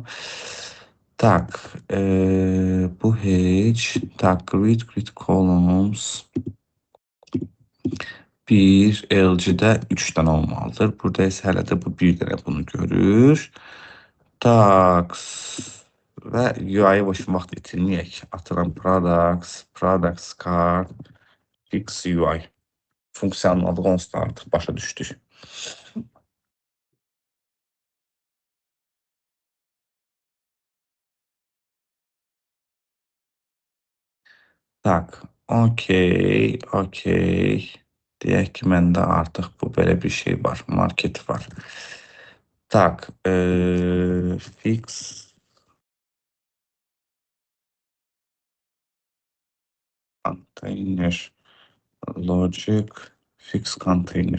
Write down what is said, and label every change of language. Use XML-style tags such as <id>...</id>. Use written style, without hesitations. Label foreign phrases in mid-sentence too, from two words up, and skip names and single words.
<az>Tak, bu heç.</az> <en>Tak, grid columns.</en> <az>Bir, LG-də 3 dənə olmalıdır. Burada isə hələ də bu bir dənə bunu görür. Tak, və UI-yə boş vaxt itirməyək. Atıram</az> <en>products card, fix UI.</en> <az>Funksiyanın adı onsuz da artıq başa düşdük. Tak, okey, okey. Deyək ki, məndə artıq bu belə bir şey var, market var.</az> <en>Tak, fix container logic fix container.</en>